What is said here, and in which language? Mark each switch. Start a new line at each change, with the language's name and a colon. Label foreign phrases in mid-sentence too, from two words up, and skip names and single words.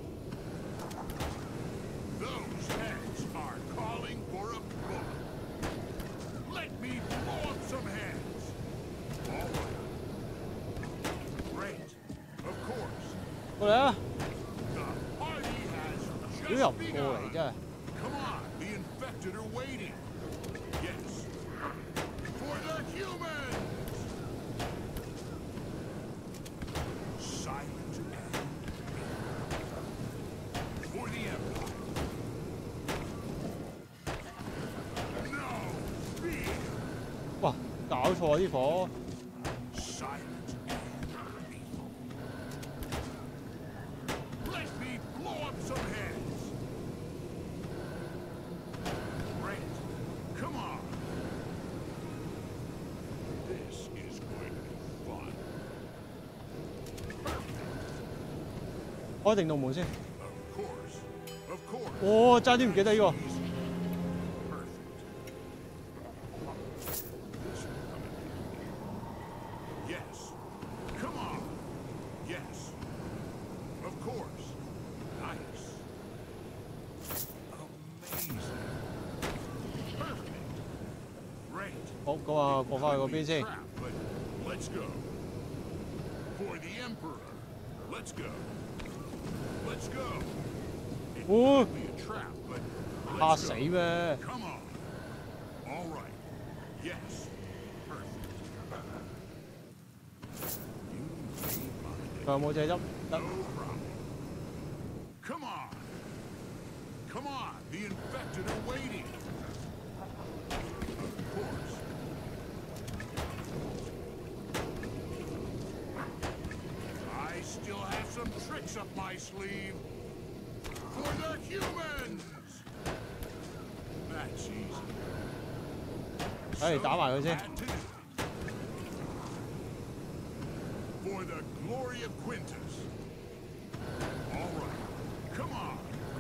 English: Those heads are calling for a bullet. Let me blow up some heads. All right. Great. Of course.
Cantonese: 過嚟啊！
English: The party has
Cantonese: 屌
English: just
Cantonese: 又唔過嚟
English: begun.
Cantonese: 真係。
English: Come on, the infected are waiting. Yes. For the humans. Silent and for the Empire. No fear.
Cantonese: 哇，搞錯啲火。
English: Silent and lethal. Let me blow up some heads. Great. Come on. This is going to be fun. Perfect.
Cantonese: 開定道門先。
English: Of course. Of course.
Cantonese: 哦，爭啲唔記得呢個。
English: Easy. Perfect. This will come in handy. Yes. Come on. Yes. Of course. Nice. Amazing. Perfect. Great.
Cantonese: 好，咁啊，過翻去嗰邊先。
English: Trap, but let's go. For the Emperor. Let's go. Let's go. It Oh. could be a trap, but
Cantonese: 嚇
English: let's
Cantonese: 死
English: go.
Cantonese: 咩？
English: Come on. All right. Yes. Perfect. You made my day.
Cantonese: 仲有冇蔗汁？得
English: No。problem. Come on. Come on. The infected are waiting. Of course. I still have some tricks up my sleeve. For the humans. That's easy.
Cantonese: 誒，打埋佢先。
English: Glad to do it. For the glory of Quintus. All right. Come on.